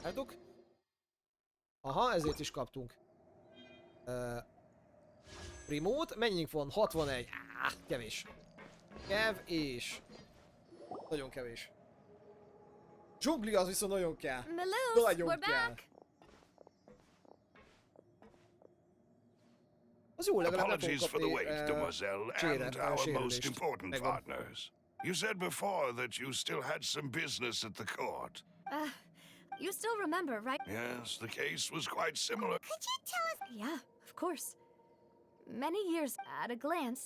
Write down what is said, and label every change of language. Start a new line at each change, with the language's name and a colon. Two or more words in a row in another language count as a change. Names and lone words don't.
Hungarian: Látok? Aha, ezért is kaptunk. Remote, mennyink van? 61. Kevés. És... Nagyon kevés. Zsugli az viszont nagyon kell. Nagyon kell. Az jó, legalább nem fogunk
English: Apologies for the wait,
Hungarian: kapni
English: demoiselle, and our most
Hungarian: sérülést.
English: important
Hungarian: Megvan.
English: partners. You said before that you still had some business at the court. You still remember, right? Yes, the case was quite similar. Could you tell us? Yeah, of course. Many years at a glance.